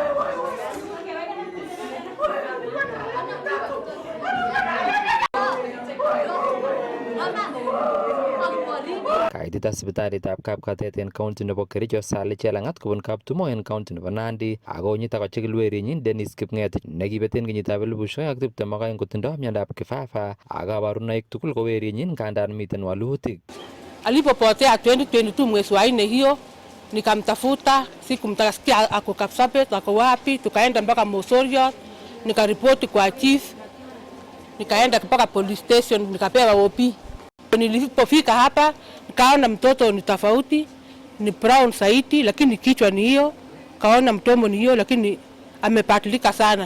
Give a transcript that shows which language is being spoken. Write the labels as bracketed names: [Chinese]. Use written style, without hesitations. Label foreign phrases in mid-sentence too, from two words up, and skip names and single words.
[Kalenjin] Kaitita sipitalitab Kapkatet en county nebo Kericho Sally Chelangat kobun Kaptumo en county nebo Nandi ako nyita kochikil werinyin Dennis Kipngetich nekibeten kenyitab 2022 kotindo miandab kifafa ak kabarunoik tugul ko werinyin kandan miten walutik. [Swahili] Alipopotea 2022 mwezi wa 4 hiyo nikamtafuta, sikumtasikia ako Kapsabet, ako wapi, tukaenda mpaka Mosorio, nikaripoti kwa chief, nikaenda mpaka [English] police station, [Swahili] nikapewa OP. Nilipofika hapa nikaona mtoto ni tofauti, ni brown saiti lakini kichwa ni hiyo, kaona mtomo ni hiyo lakini amepatilika sana.